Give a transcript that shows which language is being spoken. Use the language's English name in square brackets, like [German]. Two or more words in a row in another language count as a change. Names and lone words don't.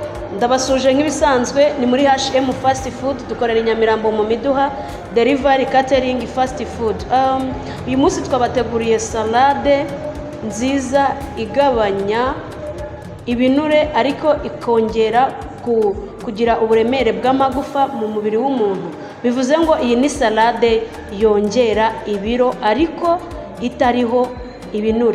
[Kinyarwanda] ndabasuje nk'ibisanzwe ni muri HM fast food dukorera inyamirambo mu miduha [English] delivery catering fast food. [Kinyarwanda] Uyu munsi twabateguriye salade nziza igabanya ibinure ariko ikongera kugira uburemere bw'amagufa mu mubiri w'umuntu. Bivuze ngo iyi ni salade yongera ibiro ariko itariho ibinure.